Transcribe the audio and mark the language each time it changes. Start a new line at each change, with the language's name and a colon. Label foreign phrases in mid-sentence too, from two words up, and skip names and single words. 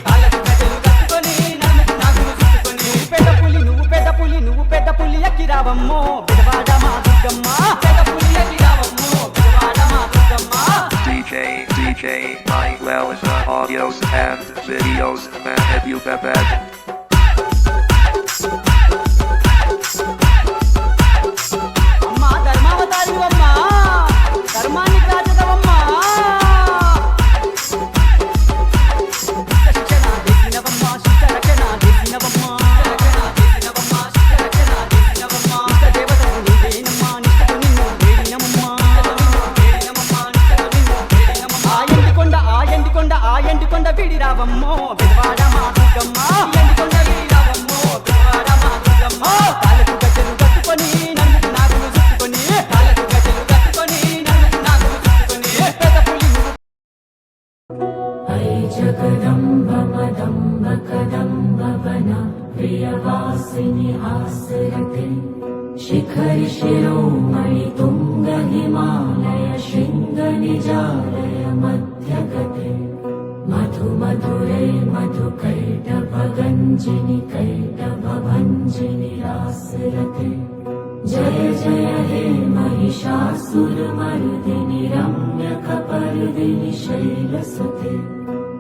Telugu: నువ్వు పెద్ద పులి ఎక్కి రావమ్మో బెదవాడ మా దుర్గమ్మ పెద్ద పులి ఎక్కి రావమ్మో బెదవాడ మా దుర్గమ్మ
English: DJ Mike Wells audios and videos man have you bad
Telugu: ధర్మాన్ని కాచదవమ్మా శిక్షణ చేసినవమ్మా శిక్షరక్షణ చేసినవమ్మా దేవతవు నీవేనమ్మా నిష్టకు నిన్ను వేడినమ్మా ఆ ఎండికొండ విడి రావమ్మో బెదవాడ మా దుర్గమ్మ ఎండికొండ విడి రావమ్మో బెదవాడ మా దుర్గమ్మ కాళ్ళకు గజ్జలు కట్టుకొని నడుముకు నాగులు చుట్టుకొని
Sanskrit: जगदम्ब मदम्ब कदम्ब वन प्रियवासिनि आसरते शिखरि शिरोमणि तुंग हिमालय शृंग निजालय मध्यगते मधु मधुरे मधुकैटभ गञ्जिनि कैटभ भञ्जिनि आसरते जय जय हे महिषासुरमर्दिनि रम्यकपर्दिनि शैलसुते